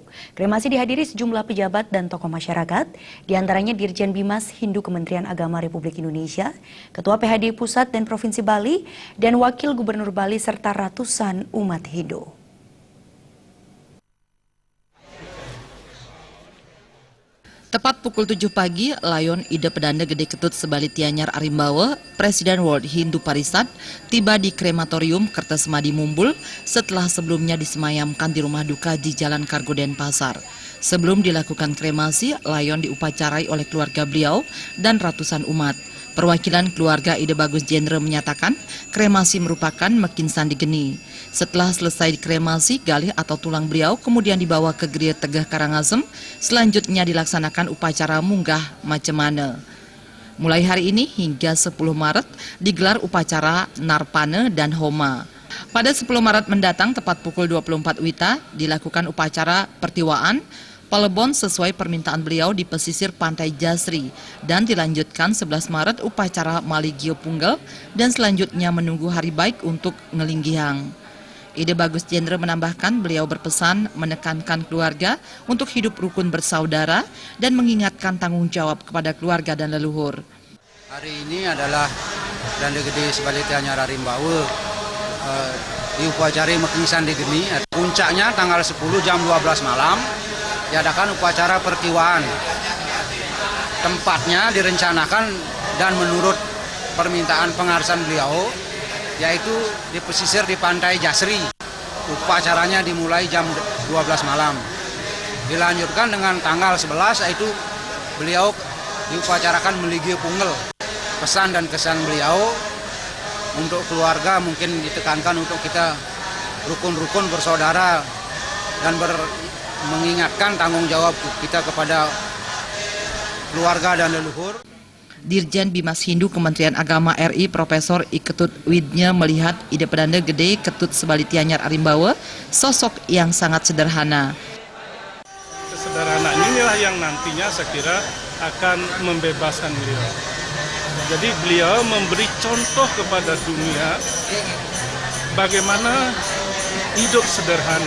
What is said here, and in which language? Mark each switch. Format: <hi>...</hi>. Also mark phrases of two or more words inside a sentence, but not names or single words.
<id>Kremasi dihadiri sejumlah pejabat dan tokoh masyarakat, diantaranya Dirjen Bimas Hindu Kementerian Agama Republik Indonesia, Ketua PHD Pusat dan Provinsi Bali, dan Wakil Gubernur Bali serta ratusan umat Hindu. Tepat pukul 7 pagi, Layon Ide Pedanda Gede Ketut Sebali Tianyar Arimbawa, Presiden World Hindu Parisad, tiba di Krematorium Kertasemadi Mumbul setelah sebelumnya disemayamkan di rumah duka di Jalan Kargo Denpasar. Sebelum dilakukan kremasi, Layon diupacarai oleh keluarga beliau dan ratusan umat. Perwakilan keluarga Ide Bagus Jendre menyatakan kremasi merupakan mekinsan digeni. Setelah selesai dikremasi, galih atau tulang beliau kemudian dibawa ke Gereja Tegah Karangasem. Selanjutnya dilaksanakan upacara munggah macemane. Mulai hari ini hingga 10 Maret digelar upacara Narpane dan Homa. Pada 10 Maret mendatang tepat pukul 24 WITA dilakukan upacara pertiwaan Palebon sesuai permintaan beliau di pesisir Pantai Jasri, dan dilanjutkan 11 Maret upacara Maligio Punggal dan selanjutnya menunggu hari baik untuk Ngelinggiang. Ide Bagus Jendre menambahkan beliau berpesan menekankan keluarga untuk hidup rukun bersaudara dan mengingatkan tanggung jawab kepada keluarga dan leluhur. Hari ini adalah Pedanda Gede Sebali Tianyar Arimbawa diupacarai Mekinsan digeni. Puncaknya tanggal 10 jam 12 malam diadakan upacara pertiwaan. Tempatnya direncanakan dan menurut permintaan pengarasan beliau yaitu di pesisir di Pantai Jasri. Upacaranya dimulai jam 12 malam. Dilanjutkan dengan tanggal 11 yaitu beliau diupacarakan Meligio Punggal. Pesan dan kesan beliau untuk keluarga mungkin ditekankan untuk kita rukun-rukun bersaudara dan mengingatkan tanggung jawab kita kepada keluarga dan leluhur. Dirjen Bimas Hindu Kementerian Agama RI Profesor I Ketut Widnya melihat Ide Pedanda Gede Ketut Sebali Tianyar Arimbawa sosok yang sangat sederhana. Kesederhanaan inilah yang nantinya saya kira akan membebaskan beliau. Jadi beliau memberi contoh kepada dunia bagaimana hidup sederhana.</id>